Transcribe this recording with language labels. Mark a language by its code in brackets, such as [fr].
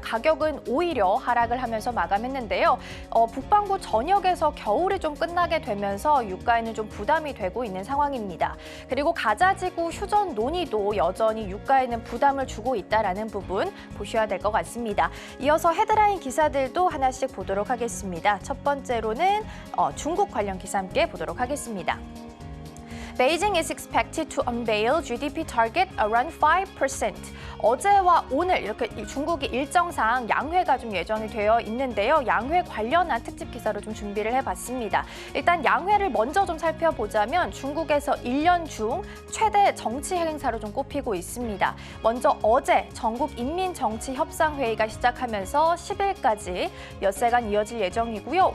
[ko] 가격은 오히려 하락을 하면서 마감했는데요. 북반구 전역에서 겨울이 좀 끝나게 되면서 유가에는 좀 부담이 되고 있는 상황입니다. 그리고 가자지구 휴전 논의도 여전히 유가에는 부담을 주고 있다라는 부분 보셔야 될 것 같습니다. 이어서 헤드라인 기사들도 하나씩 보도록 하겠습니다. 첫 번째로는 중국 관련 기사 함께 보도록 하겠습니다. [en] Beijing is expected to unveil GDP target around 5%. [ko] 어제와 오늘 이렇게 중국이 일정상 양회가 좀 예정이 되어 있는데요. 양회 관련한 특집 기사로 좀 준비를 해봤습니다. 일단 양회를 먼저 좀 살펴보자면 중국에서 1년 중 최대 정치 행사로 좀 꼽히고 있습니다. 먼저 어제 전국인민정치협상회의가 시작하면서 10일까지 엿새간 이어질 예정이고요.